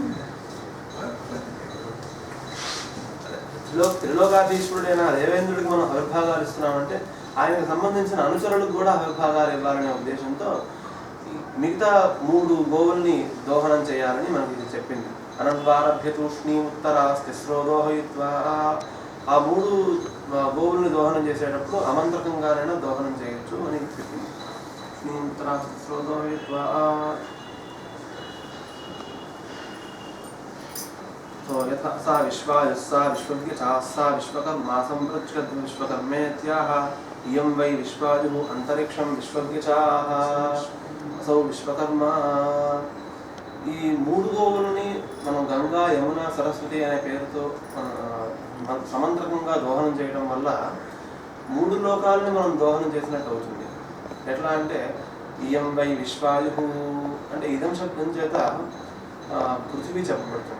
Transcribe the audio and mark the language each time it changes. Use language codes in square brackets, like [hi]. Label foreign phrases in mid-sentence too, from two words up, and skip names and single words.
[te] త్రిలోకాధీశ్వరుడైన దేవేంద్రుడికి మనం హవిర్భాగాలు ఇస్తున్నామంటే ఆయనకు సంబంధించిన అనుచరులకు కూడా హవిర్భాగాలు ఇవ్వాలనే ఉద్దేశంతో మిగతా 3 గోవుల్ని దోహనం చేయాలని మనకి ఇది చెప్పింది. [sa] అనంవారభ్య తూష్ణీ ఉత్తరాస్తిస్రో దోహయిత్వా. [te] ఆ 3 గోవుల్ని దోహనం చేసేటప్పుడు అమంత్రకంగానైనా దోహనం చేయొచ్చు అని చెప్పింది. [sa] ఉత్తరాస్తిస్రో దోహయిత్వా. सा विश्वायुस्सा विश्वज्ञचा विश्वकर्मा संपृच्छ्यत विश्वकर्मेत्याह इयं वै विश्वायुः अंतरिक्षं विश्वज्ञचाः असौ विश्वकर्मा. [te] ఈ 3 గోవులని మనం గంగా యమున సరస్వతి అనే పేరుతో సమంత్రకంగా దోహనం చేయడం వల్ల 3 లోకాలని మనం దోహనం చేసినట్టు అవుతుంది. ఎట్లా అంటే [sa] ఇయం వై విశ్వాయుః [te] అంటే ఇదం శబ్దం చేత పృథివీ చెప్పబడుతుంది.